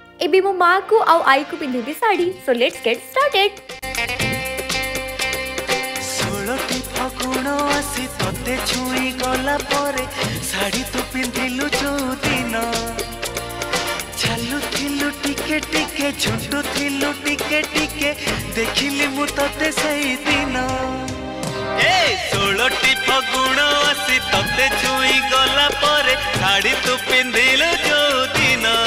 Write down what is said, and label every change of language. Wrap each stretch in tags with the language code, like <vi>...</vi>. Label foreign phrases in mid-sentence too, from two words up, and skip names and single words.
<or>ଏବେ ମୋ ମାଁ କୋ ଆଉ ଆଈ କୋ ପିନ୍ଧେବି ଶାଢ଼ୀ।</or> <en>So let's get started.</en> <or>ଷୋଳଟି ଫଗୁଣ ଆସି ତୋତେ ଛୁଇଁ ଗଲା ପରେ ଶାଢ଼ୀ ତୁ ପିନ୍ଧିଲୁ ଯୋ ଦିନ ଚାଲୁଥିଲୁ ଟିକେ ଟିକେ ଝୁଣ୍ଟୁଥିଲୁ ଟିକେ ଟିକେ ଦେଖିଲି ମୁ ତୋତେ ସହି ଦିନ ଏ 16ଟି ଫଗୁଣ ଆସି ତୋତେ ଛୁଇଁ ଗଲା ପରେ ଶାଢ଼ୀ ତୁ ପିନ୍ଧିଲୁ ଯୋ ଦିନ</or>